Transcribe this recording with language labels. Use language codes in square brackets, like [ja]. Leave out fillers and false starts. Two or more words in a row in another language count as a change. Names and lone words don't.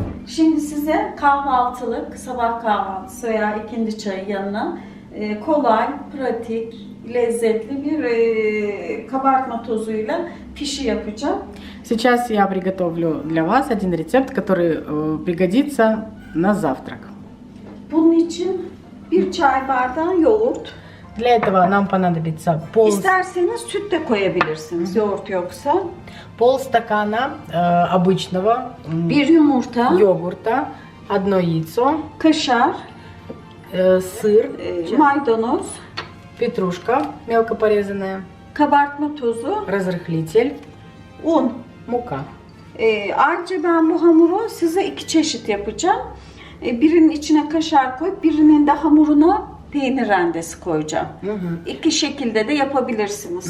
[tr] Şimdi size kahvaltılık, sabah kahvaltısı veya ikindi çayı yanına kolay, pratik, lezzetli bir kabartma tozuyla pişi yapacağım. [ru] Сейчас я приготовлю для вас один рецепт, который пригодится на завтрак. [tr] Bunun için bir çay bardağı yoğurt. [ru] Для этого нам понадобится [tr] İsterseniz süt de koyabilirsiniz, yoğurt yoksa. [ru] полстакана обычного [tr] Bir yumurta, [ru] йогурта, одно яйцо, [tr] kaşar, [ru] сыр, [tr] maydanoz, [ru] петрушка мелко порезанная, [tr] kabartma tozu, [ru] разрыхлитель, [tr] un. [ru] мука. [tr] Ayrıca ben bu hamuru size iki çeşit yapacağım. Birinin içine kaşar koyup birinin de hamuruna peynir rendesi koyacağım. İki şekilde de yapabilirsiniz.